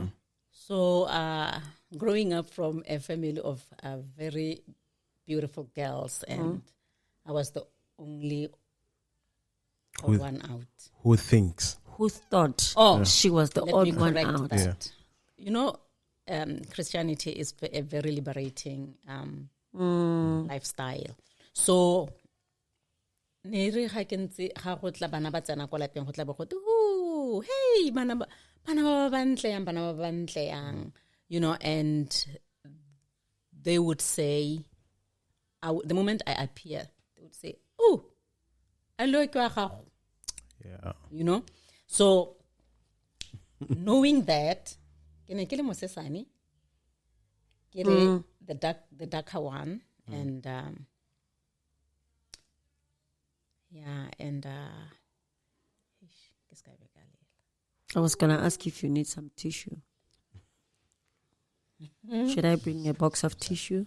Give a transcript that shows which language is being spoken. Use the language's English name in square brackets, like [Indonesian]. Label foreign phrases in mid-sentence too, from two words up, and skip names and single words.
[English] So, growing up from a family of very beautiful girls, and I was the only one out. Who thinks? Who thought she was the Let odd me one correct out? that. Yeah. You know, Christianity is a very liberating lifestyle. So, [Tswana] nere ga ke ntse ga go tla bana ba tsena kwa lapeng go tla ba go ooh, hey bana ba bantle yang, [English] you know, and they would say, the moment I appear, they would say, [Tswana] oh, alo ke wa gago. [English] Yeah. You know? So, knowing that, [Tswana] ke ne ke le mosesane, ke le [English] the darker one, and I was gonna ask if you need some tissue. Should I bring a box of tissues?